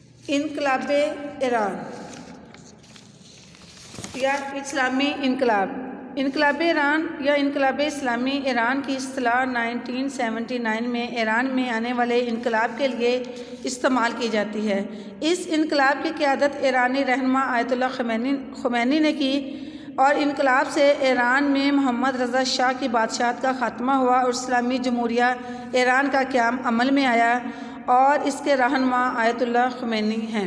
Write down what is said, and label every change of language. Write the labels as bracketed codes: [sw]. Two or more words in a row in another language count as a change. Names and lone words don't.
[ur] انقلاب ایران یا اسلامی انقلاب۔ انقلاب ایران یا انقلاب اسلامی ایران کی اصطلاح 1979 میں ایران میں آنے والے انقلاب کے لیے استعمال کی جاتی ہے۔ اس انقلاب کی قیادت ایرانی رہنما آیت اللہ خمینی نے کی اور انقلاب سے ایران میں محمد رضا شاہ کی بادشاہت کا خاتمہ ہوا اور اسلامی جمہوریہ ایران کا قیام عمل میں آیا اور اس کے رہنما آیت اللہ خمینی ہیں۔